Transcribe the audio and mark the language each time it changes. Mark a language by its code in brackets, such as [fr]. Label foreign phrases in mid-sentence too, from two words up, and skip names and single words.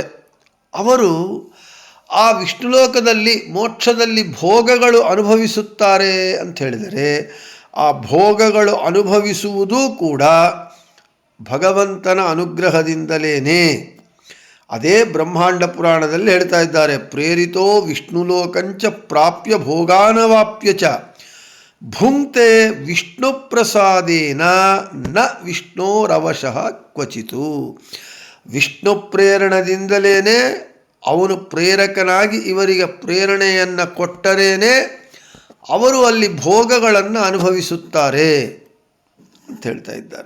[kn] ಅವರು ಆ ವಿಷ್ಣುಲೋಕದಲ್ಲಿ ಮೋಕ್ಷದಲ್ಲಿ ಭೋಗಗಳು ಅನುಭವಿಸುತ್ತಾರೆ ಅಂತ ಹೇಳಿದರೆ, ಆ ಭೋಗಗಳು ಅನುಭವಿಸುವುದೂ ಕೂಡ ಭಗವಂತನ ಅನುಗ್ರಹದಿಂದಲೇ. ಅದೇ ಬ್ರಹ್ಮಾಂಡ ಪುರಾಣದಲ್ಲಿ ಹೇಳ್ತಾ ಇದ್ದಾರೆ, [sa] ಪ್ರೇರಿತೋ ವಿಷ್ಣುಲೋಕಂಚ ಪ್ರಾಪ್ಯ ಭೋಗಾನವಾಪ್ಯ ಚ ಭುಂಕ್ತೆ ವಿಷ್ಣು ಪ್ರಸಾದೇನ ನ ವಿಷ್ಣೋರವಶಃ ಕ್ವಚಿತು. [kn] ವಿಷ್ಣು ಪ್ರೇರಣದಿಂದಲೇ ಅವನು ಪ್ರೇರಕನಾಗಿ ಇವರಿಗೆ ಪ್ರೇರಣೆಯನ್ನು ಕೊಟ್ಟರೇನೆ ಅವರು ಅಲ್ಲಿ ಭೋಗಗಳನ್ನು ಅನುಭವಿಸುತ್ತಾರೆ ಅಂತ ಹೇಳ್ತಾ ಇದ್ದಾರೆ.